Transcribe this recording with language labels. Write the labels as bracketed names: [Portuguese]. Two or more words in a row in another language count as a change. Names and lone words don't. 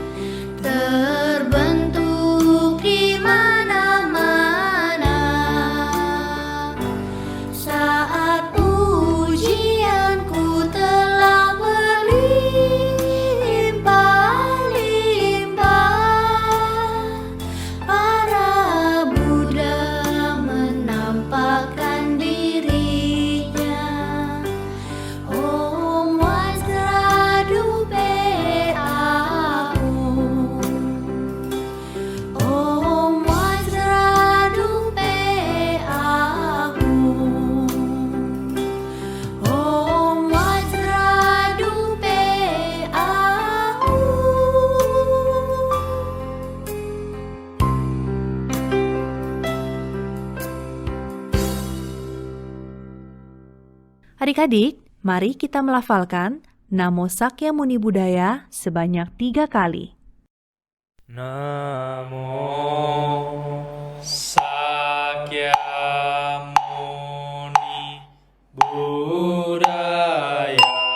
[Indonesian] terbentuk di mana-mana saat pujianku telah berlimpah-limpah. Para Buddha menampakkan dirinya. [Sanskrit] Om Vajradupe Ahum, Om Vajradupe Ahum, Om Vajradupe Ahum. [Indonesian] Adik-adik, mari kita melafalkan [Pali] Namo Sakyamuni Buddhaya [Indonesian] sebanyak 3 kali. [Pali] Namo Sakyamuni Buddhaya.